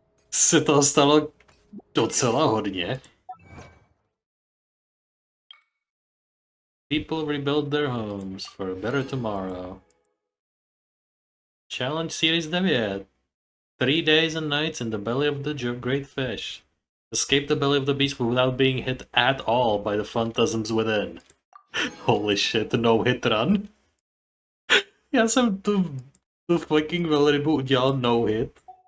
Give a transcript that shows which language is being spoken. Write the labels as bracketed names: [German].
[Czech] Se toho stalo docela hodně. [English] People rebuild their homes for a better tomorrow. Challenge Series 9. 3 days and nights in the belly of the great fish. Escape the belly of the beast without being hit at all by the phantasms within. Holy shit, no hit run. [Czech] Já jsem tu fucking velrybu udělal no hit.